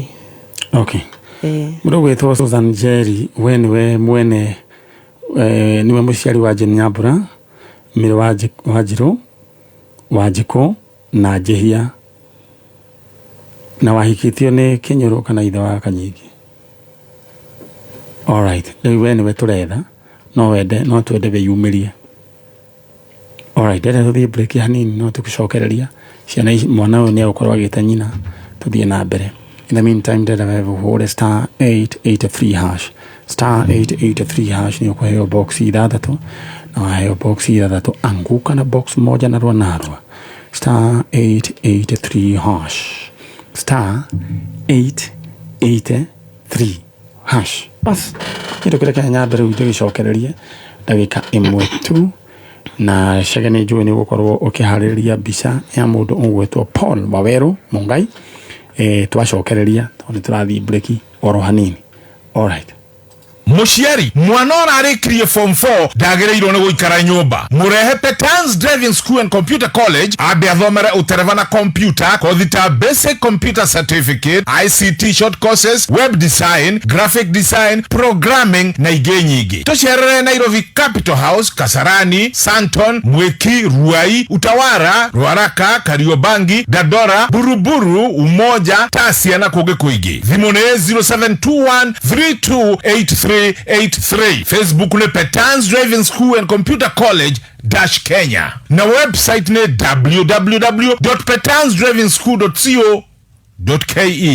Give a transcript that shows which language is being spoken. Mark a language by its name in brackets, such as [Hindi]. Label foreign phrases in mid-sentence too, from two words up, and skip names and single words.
[Kikuyu] okay mũndũ wetagwo Susan Njeri we nĩwe mwene niwe mũciari wa Jane Nyambura Mary Wanjirũ Wanjikũ na Jehia na wahikitio nĩ Kinyũrũ kana ithe wa Kanyingi [English] all right [Kikuyu] rĩu we nĩwe tũretha no twende wĩyumĩrie [English] all right [Kikuyu] ndĩrenda tũthiĩ break hanini no tũgĩcokereria ciana mwana ũyũ nĩ agũkorwo agĩte nyina tũthiĩ na mbere [English] in the meantime [Kikuyu] ndĩrenda wehũre *883# *883# nĩ ũkũheo box ithathatũ na waheo box ithathatũ anguka na [Swahili] box moja na narua [Kikuyu] *883# *883# [Swahili] bas ndio kile [Kikuyu] Kenya mbere ũgĩcokererie ndagĩka ĩmwe tu na cege nĩ njũĩ nĩ gũkorwo ũkĩharĩria mbica ya mũndũ ũgwĩtwo Paul Waweru Mungai twacokereria tondũ tũrathiĩ break oro hanini [English] all right [Kikuyu] Mũciari mwana ararĩkirie form 4 ndagĩrĩirwo nĩ gũikara nyũmba mũrehe Petans Driving School and Computer College ambe athomere ũtereva na computer kothi ta [English] basic computer certificate ICT short courses web design graphic design programming [Kikuyu] na ingĩ nyingĩ tũcerere Nairobi Capital House Kasarani Santon Mwiki Ruai Utawara Ruaraka Kariobangi Dadora Buruburu Umoja Tasia na kũngĩ kũingĩ thimũ nĩ 0721328383 Facebook ne Petans Driving School and Computer College Kenya na website ne www.petansdrivingschool.co.ke